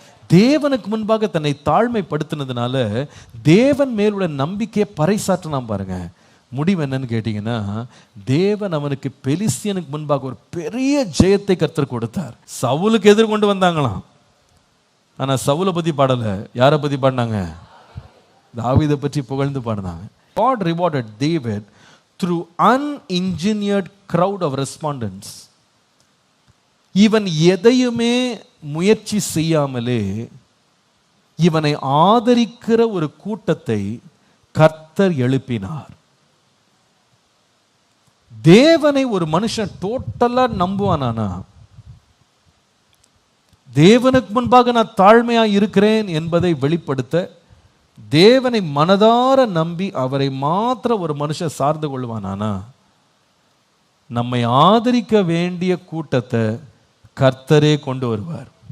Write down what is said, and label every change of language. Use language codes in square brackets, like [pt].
[ta] தேவனுக்கு முன்பாக தன்னை தாழ்மைப்படுத்தினதுனால தேவன் மேலுள்ள நம்பிக்கையை பறைசாற்றினான் பாருங்க. முடிவு என்னன்னு கேட்டீங்கன்னா, தேவன் அவனுக்கு பெலிஸ்தியனுக்கு முன்பாக ஒரு பெரிய ஜெயத்தை கர்த்தர் கொடுத்தார். சவுலுக்கு எதிர்கொண்டு வந்தாங்களாம், ஆனா சவுலை பத்தி பாடல. யாரை பத்தி பாடினாங்க? தாவீதை பற்றி புகழ்ந்து பாடினாங்க. [en] God rewarded David through unengineered crowd of respondents. [ta] இவன் எதையுமே முயற்சி செய்யாமலே இவனை ஆதரிக்கிற ஒரு கூட்டத்தை கர்த்தர் எழுப்பினார். தேவனை ஒரு மனுஷன் டோட்டலா நம்புவானா, தேவனுக்கு முன்பாக நான் தாழ்மையா இருக்கிறேன் என்பதை வெளிப்படுத்த தேவனை மனதார நம்பி அவரை மாத்திர ஒரு மனுஷன் சார்ந்து கொள்வானா, நம்மை ஆதரிக்க வேண்டிய கூட்டத்தை கர்த்தரே கொண்டு வருவார்.